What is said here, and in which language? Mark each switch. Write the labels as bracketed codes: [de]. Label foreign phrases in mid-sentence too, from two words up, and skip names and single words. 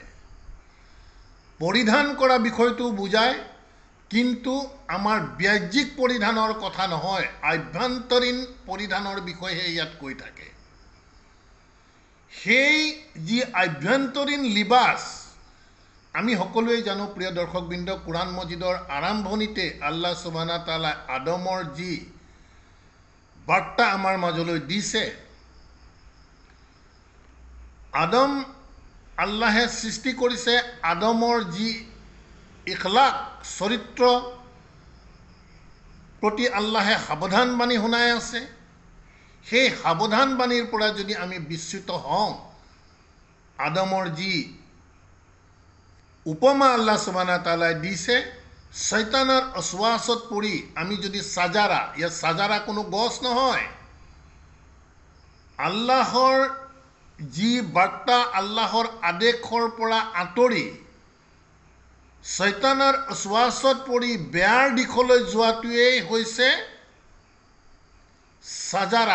[as] পৰিধান কৰা বিষয়টো বুজায়, কিন্তু আমাৰ বাহ্যিক পৰিধানৰ কথা নহয়, আভ্যন্তৰীণ পৰিধানৰ বিষয়েহে ইয়াত কৈ থাকে। সেই যি আভ্যন্তৰীণ লিবাস, আমি সকলোৱে জানো প্ৰিয় দৰ্শকবৃন্দ, কোৰাণ মজিদৰ আৰম্ভণিতে [ar] الله سبحانه وتعالى [as] আদমৰ যি বাৰ্তা আমাৰ মাজলৈ দিছে, আদম আল্লাহে সৃষ্টি কৰিছে, আদমৰ যি ইখলাক, চৰিত্ৰ প্ৰতি আল্লাহে সাৱধান বাণী শুনাই আছে। সেই সাৱধান বাণীৰ পৰা যদি আমি বিচ্যুত হওঁ, আদমৰ যি উপমা [ar] الله سبحانه وتعالى [as] দিছে, শয়তানৰ অসৱাসত পৰি আমি যদি সাজাৰা, ইয়াত সাজাৰা কোনো গছ নহয়, আল্লাহৰ যি বাৰ্তা, আল্লাহৰ আদেশৰ পৰা আঁতৰি শয়তানৰ অসৱাসত পৰি বেয়াৰ দিশলৈ যোৱাটোৱেই হৈছে সাজাৰা।